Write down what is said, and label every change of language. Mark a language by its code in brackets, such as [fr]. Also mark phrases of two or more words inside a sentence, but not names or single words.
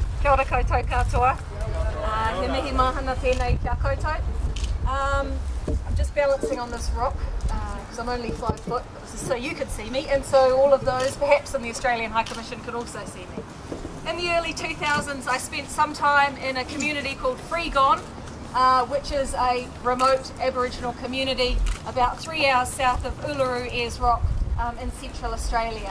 [mi] Kia ora koutou katoa. He mihi mahana tēnei kia koutou. [en] I'm just balancing on this rock because I'm only 5 foot, so you could see me, and so all of those perhaps in the Australian High Commission could also see me. In the early 2000s I spent some time in a community called Freegon, which is a remote Aboriginal community about 3 hours south of Uluru Ayers Rock in Central Australia.